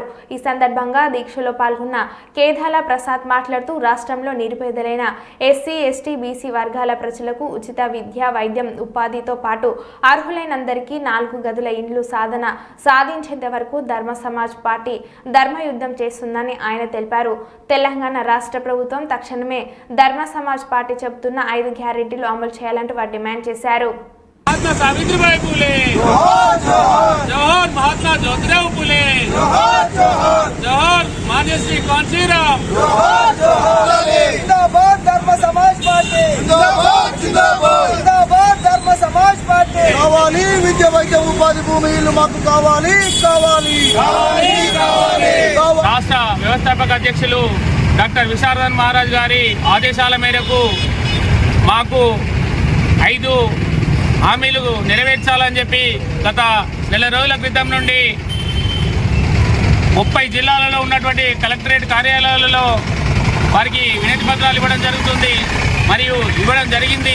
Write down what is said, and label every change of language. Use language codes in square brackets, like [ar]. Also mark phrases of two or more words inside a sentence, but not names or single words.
[te] ఈ సందర్భంగా దీక్షలో పాల్గొన్న కేదాల ప్రసాద్ మాట్లాడుతూ రాష్ట్రంలో నిరుపేదలైన ఎస్సీ, ఎస్టీ, బీసీ వర్గాల ప్రజలకు ఉచిత విద్య, వైద్యం, ఉపాధితో పాటు అర్హులైనందరికీ 4 గదుల ఇండ్లు సాధించేంత వరకు ధర్మ సమాజ్ పార్టీ ధర్మయుద్ధం చేస్తుందని ఆయన తెలిపారు. తెలంగాణ రాష్ట్ర ప్రభుత్వం తక్షణమే ధర్మ సమాజ్ పార్టీ చెబుతున్న 5 గ్యారెంటీలు అమలు చేయాలంటూ వారు డిమాండ్ చేశారు. [hi] महात्मा सावित्रीबाई फुले, जोहर महात्मा ज्योतिराव फुले, जोहर मान्य श्री कांशीराम, जिंदाबाद धर्म समाज पार्टी, जिंदाबाद धर्म समाज पार्टी. [te] కావాలి విద్య, వైద్య, ఉపాధి, భూమి, ఇల్లు మాకు కావాలి. రాష్ట్ర వ్యవస్థాపక అధ్యక్షులు డాక్టర్ విశారదన్ మహారాజ్ గారి ఆదేశాల మేరకు మాకు 5 హామీలు నెరవేర్చాలని చెప్పి గత నెల రోజుల క్రితం నుండి 30 జిల్లాలలో ఉన్నటువంటి కలెక్టరేట్ కార్యాలయాలలో వారికి వినతి పత్రాలు ఇవ్వడం జరుగుతుంది మరియు ఇవ్వడం జరిగింది.